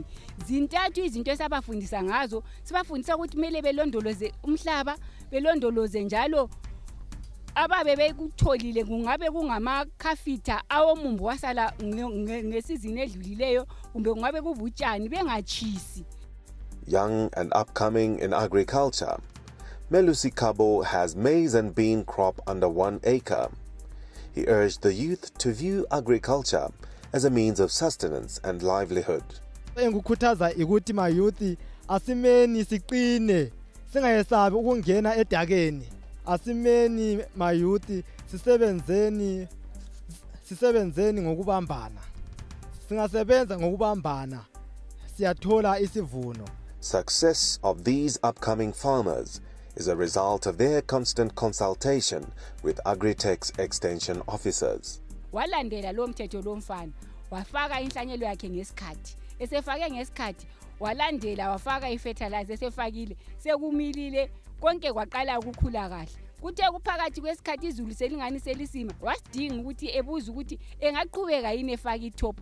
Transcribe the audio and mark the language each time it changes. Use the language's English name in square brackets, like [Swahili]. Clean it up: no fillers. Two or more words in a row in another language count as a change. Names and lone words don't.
[North Ndebele] Zintathu izinto esabafundisa ngazo. Sibafundisa ukuthi kumele belondoloze umhlaba, belondoloze njalo ababe bekutholile kungabe kungamakhafitha awomumbu wasala ngesizini edlulileyo kumbe kungabe kubutshani bengachisi. [English] Young and upcoming in agriculture, Melusi Kabo has maize and bean crop under 1 acre. He urged the youth to view agriculture as a means of sustenance and livelihood. [North Ndebele] Engukhuthaza ukuthi ma youth asimeni siqine singayesabi ukungena edakeni. Asimeni ma youth sisebenzeni ngokubambana. Singasebenza ngokubambana siyathola isivuno. [English] Success of these upcoming farmers is a result of their constant consultation with Agritech's extension officers. [North Ndebele] Walandela lo mthetho lo mfana wafaka inhlanyelo yakhe ngesikhathi. Esefake ngesikhathi walandela wafaka ifertilizer esefakile sekumilile konke kwaqala ukukhula kahle. Kuthe kuphakathi kwesikhathi izulu selingani selisima wasidinga ukuthi ebuza ukuthi engaqhubeka yini efaka itop.